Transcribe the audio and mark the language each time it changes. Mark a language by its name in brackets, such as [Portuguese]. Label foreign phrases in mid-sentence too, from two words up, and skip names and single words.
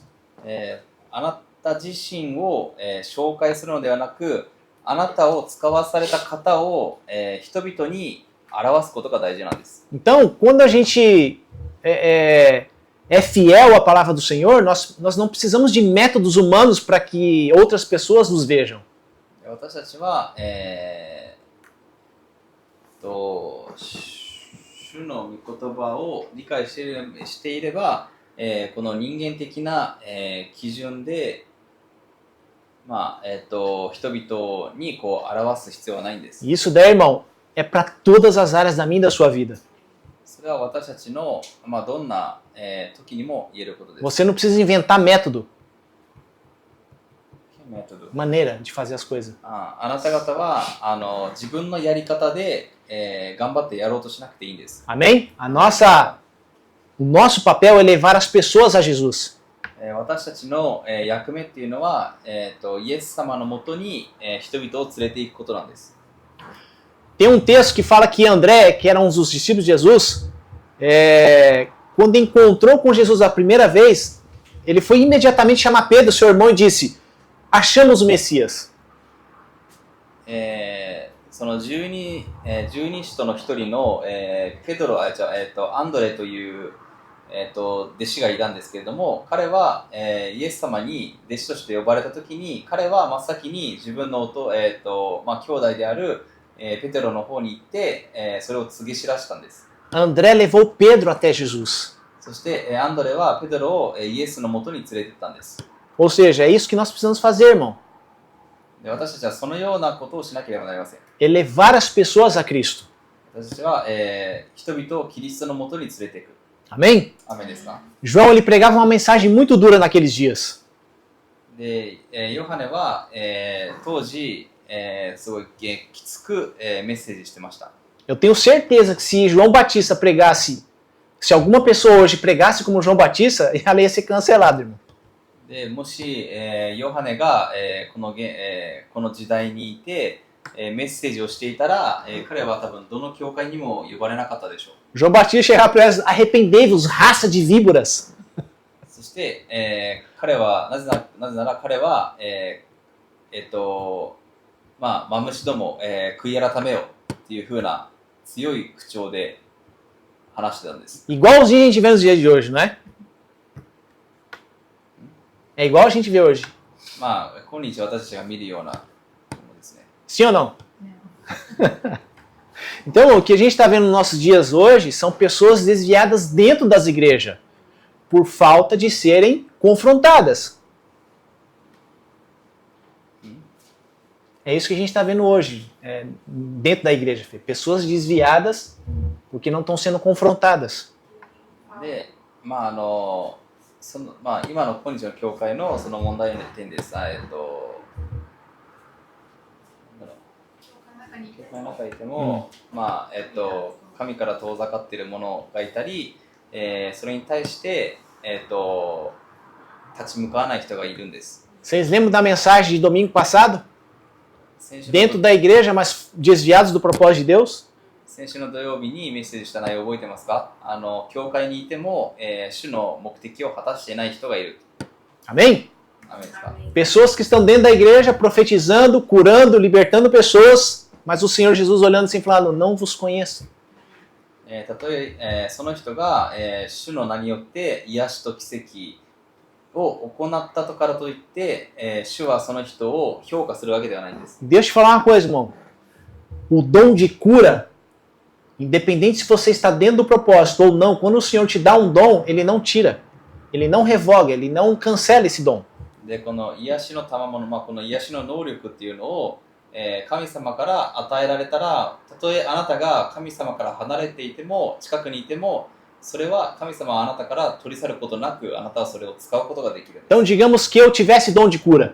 [Japanese] あなた自身を、紹介するのではなく、あなたを使わされた方を、人々に表すことが大事なんです。 [Portuguese] Então, quando a gente é fiel à palavra do Senhor, nós não precisamos de métodos humanos para que outras pessoas nos vejam. [Japanese] 私たちは、主の御言葉を理解していれば、この人間的な、基準で、まあ人々にこう表す必要はないんです。 [Portuguese] Isso daí, irmão, é para todas as áreas da minha e da sua vida. [Japanese] それは私たちの、どんな、時にも言えることです。 [Portuguese] Você não precisa inventar método, [Japanese] メソッド [Portuguese] maneira de fazer as coisas. [Japanese] あなた方は自分のやり方で、頑張ってやろうとしなくていいんです。 [Portuguese] Amém? O nosso papel é levar as pessoas a Jesus. [Japanese] 私たちの、役目っていうのは、イエス様のもとに、人々を連れていくことなんです。 [Portuguese] Tem um texto que fala que André, que era um dos discípulos de Jesus, quando encontrou com Jesus a primeira vez, ele foi imediatamente chamar Pedro, seu irmão, e disse: achamos o Messias. [Japanese] その十二使徒の一人の、ペドロ、アンドレという、弟子がいたんですけれども、彼は、イエス様に弟子として呼ばれたときに、彼は真っ先に自分の兄弟である、ペテロの方に行って、それを告げ知らしたんです。 [Portuguese] André levou Pedro até Jesus. [Japanese] そして、アンドレはペテロをイエスのもとに連れて行ったんです。 [Portuguese] Ou seja, é isso que nós precisamos fazer, irmão. [Japanese] で私たちはそのようなことをしなければなりません。 [Portuguese] Elevar as pessoas a Cristo. [Japanese] 私たちは、人々をキリストのもとに連れていく。 [Portuguese] Amém? [Japanese] アメンですか？ [Portuguese] João, ele pregava uma mensagem muito dura naqueles dias. [Japanese] で、ヨハネは、当時、すごいきつく、メッセージしてました。 [Portuguese] Eu tenho certeza que se João Batista pregasse, se alguma pessoa hoje pregasse como João Batista, ela ia ser cancelada, irmão. [Japanese] でもし、ヨハネが、この時代にいて、メッセージをしていたら、彼は多分どの教会にも呼ばれなかったでしょう。 [Portuguese] João Batista chegava para eles: arrependei-vos, raça de víboras. [Japanese] そして、彼はなぜなら彼は、マムシども、悔い改めよっていう風な強い口調で話してたんです。 [Portuguese] Igualzinho a gente vê nos dias de hoje, não é? É igual a gente vê hoje. [Japanese] 今日私たちが見るようなものですね。 [Portuguese] Sim ou não? Então, o que a gente está vendo nos nossos dias hoje são pessoas desviadas dentro das igrejas por falta de serem confrontadas. É isso que a gente está vendo hoje, dentro da igreja. Pessoas desviadas porque não estão sendo confrontadas. [Japanese] で、今の今日の教会のその問題点です。教会の中にいても、神から遠ざかっている者がいたり、それに対して、立ち向かわない人がいるんです。 [Portuguese] Vocês lembram da mensagem de domingo passado? [Japanese] 先週 [Portuguese] Dentro da igreja, mas desviados do propósito de Deus? [Japanese] 先週の土曜日にメッセージした内容覚えてますか？教会にいても、主の目的を果たしていない人がいる。 [Portuguese] Amém? [Japanese] アメンですか？ [Portuguese] Pessoas que estão dentro da igreja profetizando, curando, libertando pessoas, mas o Senhor Jesus olhando assim e falando: não vos conheço. [Japanese] たとえその人が、主の名によって癒しと奇跡を行ったとからといって、主はその人を評価するわけではないんです。 [Portuguese] Deixa eu te falar uma coisa, irmão. O dom de cura, independente se você está dentro do propósito ou não, quando o Senhor te dá um dom, Ele não tira, Ele não revoga, Ele não cancela esse dom. [Japanese] で、この癒しの賜物、この癒しの能力っていうのを、神様から与えられたら、たとえあなたが神様から離れていても、近くにいても、それは神様はあなたから取り去ることなく、あなたはそれを使うことができる。 [Portuguese] Então, digamos que eu tivesse dom de cura